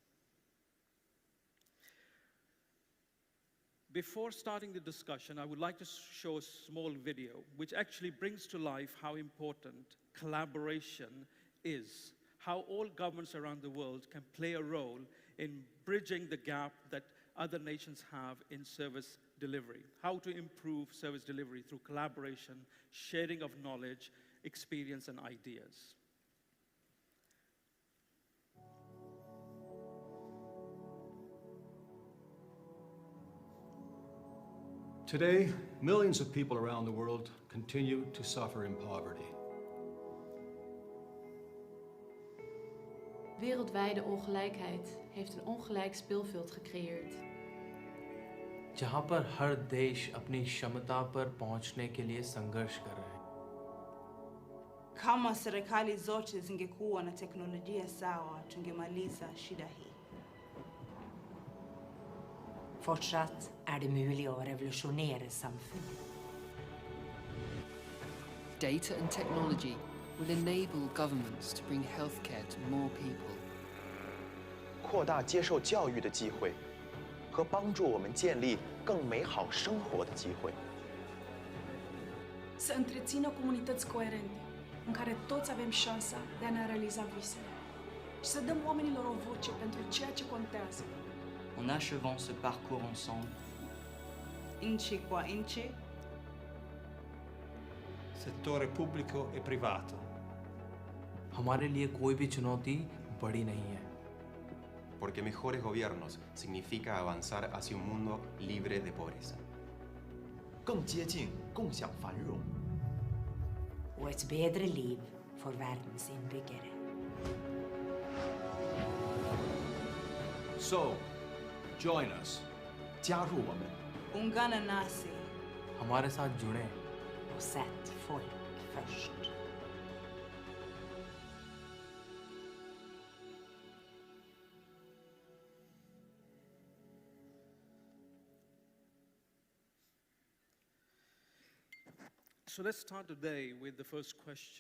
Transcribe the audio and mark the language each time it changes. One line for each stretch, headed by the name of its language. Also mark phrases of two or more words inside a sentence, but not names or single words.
English: Before starting the discussion, I would like to show a small video which actually brings to life how important collaboration is, how all governments around the world can play a role in bridging the gap that other nations have in service delivery, how to improve service delivery through collaboration, sharing of knowledge, experience, and ideas. Today, millions of people around the world continue to suffer in poverty.
Dutch: Wereldwijde ongelijkheid heeft een ongelijk speelveld gecreëerd.
Hindi: जहां पर हर देश अपनी क्षमता पर पहुंचने के लिए संघर्ष कर रहे हैं.
Swahili: Kama serikali zote zingekuwa na teknolojia sawa, tungemaliza shida hii.
Norwegian: Fortsatt det mulig å revolusjonere samfunnet.
English: Data and technology will enable governments to bring healthcare to more people.
Chinese: 扩大接受教育的机会，和帮助我们建立更美好生活的机会。
Romanian: Să întrețină comunități coerente, în care toți avem șansa de a ne realiza visele și să dăm oamenilor o voce pentru ceea ce contează.
French: En achevant ce parcours ensemble, Inci qua inci,
Italian: settore pubblico e privato.
Hindi: हमारे लिए कोई भी चुनौती बड़ी नहीं है.
Spanish: Porque mejores gobiernos significa avanzar hacia un mundo libre de pobreza.
Chinese: 更接近共享繁荣
Norwegian: og et bedre liv for verdens innbyggere.
English: So, Join us.
Chinese: 加入我们，
Swahili: Ungana nasi.
Hindi: हमारे साथ जुड़ें।
Swedish: Och sätt folk först.
English: So let's start today with the first question.